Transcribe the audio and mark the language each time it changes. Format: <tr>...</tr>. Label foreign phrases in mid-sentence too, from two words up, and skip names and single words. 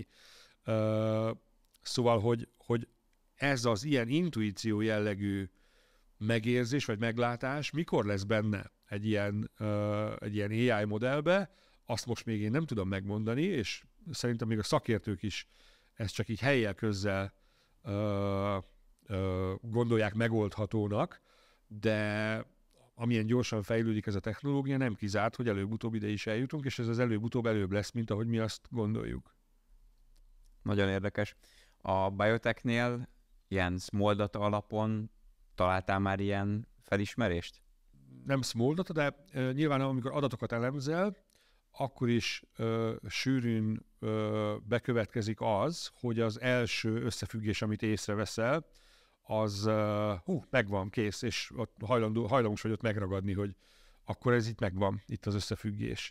<hu>Szóval, hogy ez az ilyen intuíció jellegű megérzés vagy meglátás mikor lesz benne egy ilyen AI modellbe, azt most még én nem tudom megmondani, és szerintem még a szakértők is ezt csak így helyjel közzel gondolják megoldhatónak, de amilyen gyorsan fejlődik ez a technológia, nem kizárt, hogy előbb-utóbb ide is eljutunk, és ez az előbb-utóbb előbb lesz, mint ahogy mi azt gondoljuk. Nagyon érdekes. A biotechnél ilyen</hu> <en>small data</en> <hu>alapon találtál már ilyen felismerést? Nem</hu> <en>small data,</en> <hu>de nyilván amikor adatokat elemzel, akkor is sűrűn bekövetkezik az, hogy az első összefüggés, amit észreveszel, az megvan, kész, és ott hajlamos vagy ott megragadni, hogy akkor ez itt megvan, itt az összefüggés.</hu>